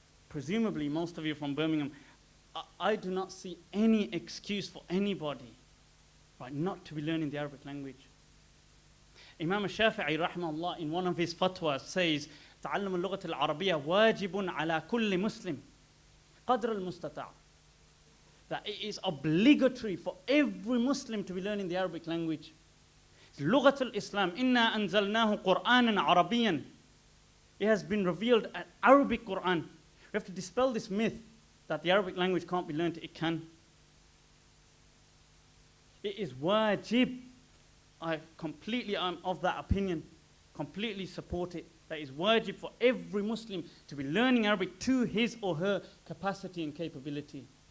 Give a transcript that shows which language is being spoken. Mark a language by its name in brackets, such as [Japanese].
[English] Presumably, most of you from Birmingham, I do not see any excuse for anybody, right, not to be learning the Arabic language. Imam al-Shafi'i, rahimahullah, in one of his fatwas says, [Arabic] تعلم اللغة العربية واجب على كل مسلم قدر المستطاع. [English] That it is obligatory for every Muslim to be learning the Arabic language. [Arabic] لغة الإسلام إنا أنزلناه قرآنا عربيا. [English] It has been revealed an Arabic Quran. We have to dispel this myth that the Arabic language can't be learned. It can. It is wajib. I'm of that opinion. Completely support it. That is wajib for every Muslim to be learning Arabic to his or her capacity and capability.